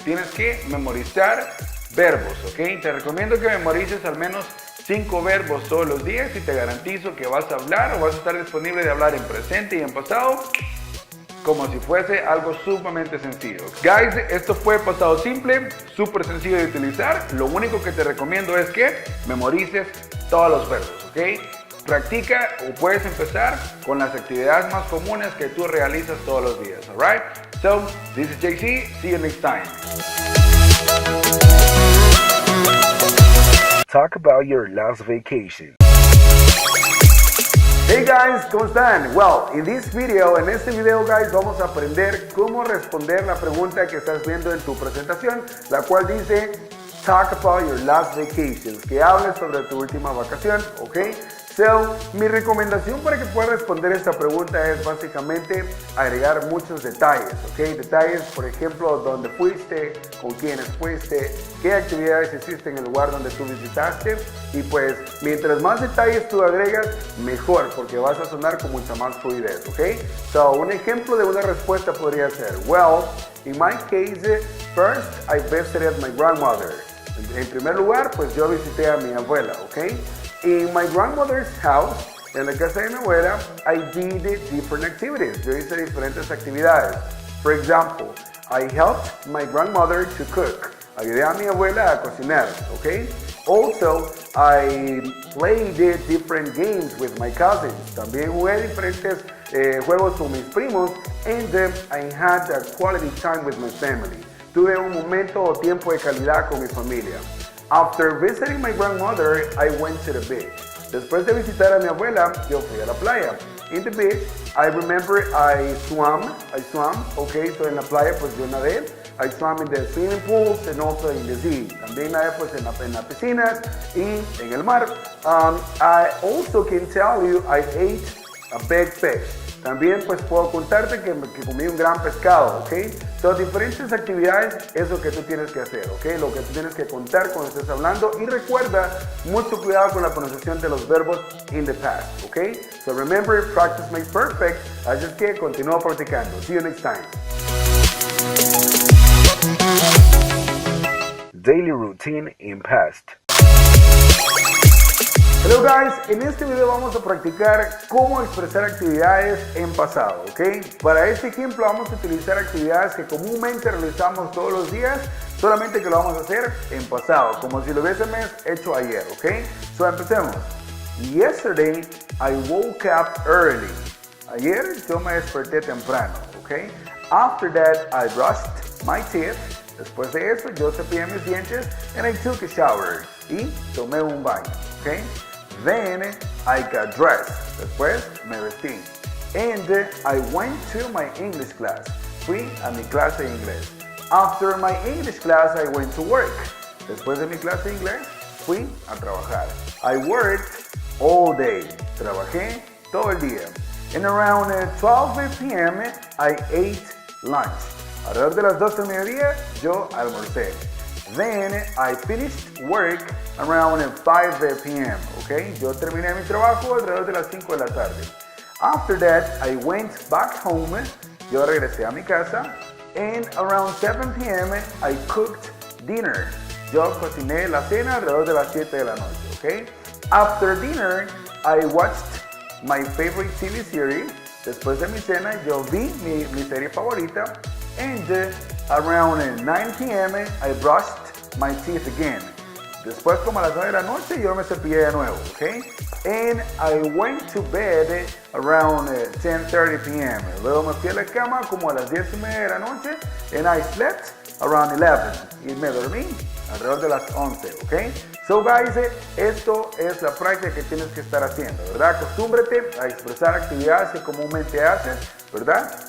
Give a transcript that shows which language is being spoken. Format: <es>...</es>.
<es>Tienes que memorizar verbos, ¿ok? Te recomiendo que memorices al menos 5 verbos todos los días y te garantizo que vas a hablar o vas a estar disponible de hablar en presente y en pasado como si fuese algo sumamente sencillo. Guys, esto fue pasado simple, súper sencillo de utilizar. Lo único que te recomiendo es que memorices todos los verbos, ¿ok? Practica o puedes empezar con las actividades más comunes que tú realizas todos los días, alright?</es> <en>So, this is JC, see you next time. Talk about your last vacation.</en> <es>Hey guys, ¿cómo están? Well, en este video guys, vamos a aprender cómo responder la pregunta que estás viendo en tu presentación, la cual dice</es> <en>Talk about your last vacations,</en> <es>que hables sobre tu última vacación, ¿ok? So, mi recomendación para que puedas responder esta pregunta es básicamente agregar muchos detalles, ¿ok? Detalles, por ejemplo, dónde fuiste, con quiénes fuiste, qué actividades hiciste en el lugar donde tú visitaste, y pues mientras más detalles tú agregas, mejor, porque vas a sonar con mucha más fluidez, ¿ok?</es> <en>So,</en> <es>un ejemplo de una respuesta podría ser,</es> <en>well, in my case, first I visited my grandmother.</en> <es>En primer lugar, pues yo visité a mi abuela, ¿ok?</es> <en>In my grandmother's house,</en> <es>en la casa de mi abuela,</es> <en>I did different activities.</en> <es>Yo hice diferentes actividades.</es> <en>For example, I helped my grandmother to cook.</en> <es>Ayudé a mi abuela a cocinar, ¿ok?</es> <en>Also, I played different games with my cousins.</en> <es>También jugué diferentes juegos con mis primos.</es> <en>And I had a quality time with my family.</en> <es>Tuve un momento o tiempo de calidad con mi familia.</es> <en>After visiting my grandmother, I went to the beach.</en> <es>Después de visitar a mi abuela, yo fui a la playa.</es> <en>In the beach, I remember I swam, okay, so</en> <es>en la playa pues yo nadé.</es> <en>I swam in the swimming pools and also in the sea.</en> <es>También nadé pues en las piscinas y en el mar.</es> <en>I also can tell you I ate a big fish.</en> <es>También pues puedo contarte que comí un gran pescado, ¿ok? Son diferentes actividades, eso que tú tienes que hacer, ¿ok? Lo que tú tienes que contar cuando estés hablando. Y recuerda, mucho cuidado con la pronunciación de los verbos</es> <en>in the past,</en> <es>¿ok?</es> <en>So remember, practice makes perfect.</en> <es>Así es que continúa practicando.</es> <en>See you next time. Daily routine in past.</en> <es>Hello guys, en este video vamos a practicar cómo expresar actividades en pasado, ¿ok? Para este ejemplo vamos a utilizar actividades que comúnmente realizamos todos los días, solamente que lo vamos a hacer en pasado, como si lo hubiésemos hecho ayer, ¿ok? So empecemos.</es> <en>Yesterday I woke up early.</en> <es>Ayer yo me desperté temprano, ¿ok?</es> <en>After that I brushed my teeth.</en> <es>Después de eso yo cepillé mis dientes</es> <en>and I took a shower.</en> <es>Y tomé un baño, ¿ok?</es> <en>Then I got dressed.</en> <es>Después me vestí.</es> <en>And I went to my English class.</en> <es>Fui a mi clase de inglés.</es> <en>After my English class, I went to work.</en> <es>Después de mi clase de inglés, fui a trabajar.</es> <en>I worked all day.</en> <es>Trabajé todo el día.</es> <en>And around 12 p.m., I ate lunch.</en> <es>Alrededor de las 12 del mediodía, yo almorcé.</es> <en>Then I finished work around 5 p.m.</en> <es>Okay, yo terminé mi trabajo alrededor de las 5 de la tarde.</es> <en>After that, I went back home.</en> <es>Yo regresé a mi casa.</es> <en>And around 7 p.m. I cooked dinner.</en> <es>Yo cociné la cena alrededor de las 7 de la noche. Okay.</es> <en>After dinner, I watched my favorite TV series.</en> <es>Después de mi cena, yo vi mi serie favorita.</es> <en>And around 9 p.m. I brushed my teeth again.</en> <es>Después, como a las 9 de la noche, yo me cepillé de nuevo, ¿ok?</es> <en>And I went to bed around 10:30 p.m.</en> <es>Luego me fui a la cama como a las 10:30 de la noche.</es> <en>And I slept around 11.</en> <es>Y me dormí alrededor de las 11, ¿ok? So guys, esto es la práctica que tienes que estar haciendo, ¿verdad? Acostúmbrate a expresar actividades que comúnmente haces, ¿verdad?</es>